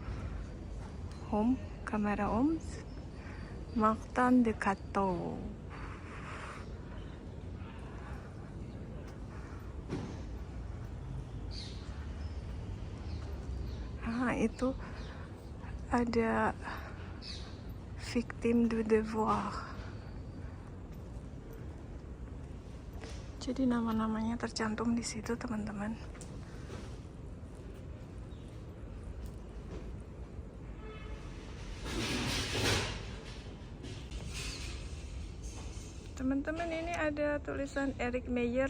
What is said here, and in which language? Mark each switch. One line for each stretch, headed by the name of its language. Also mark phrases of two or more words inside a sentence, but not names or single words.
Indonesian: Camara Homs, Martin de Cateau. Itu ada
French: victim du devoir.
Indonesian: Jadi nama-namanya tercantum di situ, teman-teman. Teman-teman, ini ada tulisan Eric Mayer.